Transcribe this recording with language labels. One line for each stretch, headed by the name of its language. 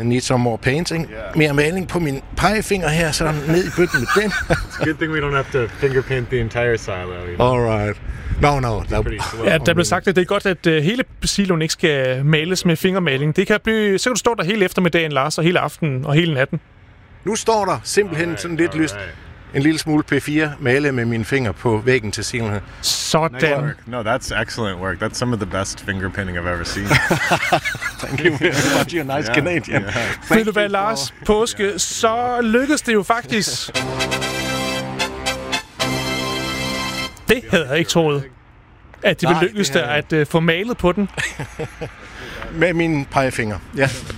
English: I need some more painting. Yeah.
Danish: Mere maling på min pegefinger her, så ned i bøtten med den.
English: It's a good thing we don't have to finger paint the entire silo. You know? All right. No.
Danish: Ja, der blev sagt, at det er godt, at hele siloen ikke skal males med fingermaling. Det kan blive. Så kan du stå der hele eftermiddagen, Lars, og hele aftenen og hele natten. Nu står der simpelthen en lille smule P4 male med mine fingre på væggen til silen. Sådan.
English: No, that's excellent work. That's some of the best finger painting I've ever seen. Thank you very much. You're a nice Canadian. Yeah.
Danish: Ved du hvad, Lars Påske, så lykkedes det jo faktisk. Det havde jeg ikke troet, at det ville lykkes der at få malet på den. Med mine pegefinger, ja.